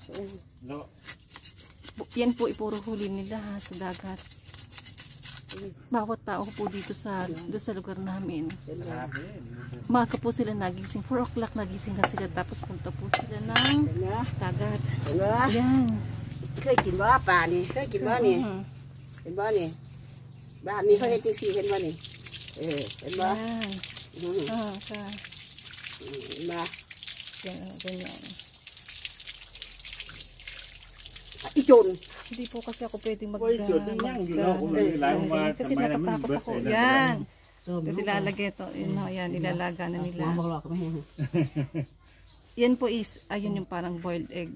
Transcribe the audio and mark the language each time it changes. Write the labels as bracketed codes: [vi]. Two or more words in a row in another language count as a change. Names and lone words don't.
[tl] Yan po ipuro huli nila sa dagat. Bawat tao po dito sa lugar namin. Maaga po sila nagising. 4 o'clock nagising na sila. Tapos punta po sila ng dagat. Yan. [tts] เคยกินบ่ปลานี่เคยกินบ่นี่เห็นบ่นี่บ้านนี้เขาเฮ็ดจังซี่เห็นบ่นี่เห็นบ่เห็นบ่ [tl] Ganyan. Ijon. Hindi po kasi ako pwedeng kasi natatakot ako. Yan. Kasi lalagay ito. Yan, ilalaga na nila. Yan po is, ayun yung parang [en] boiled egg.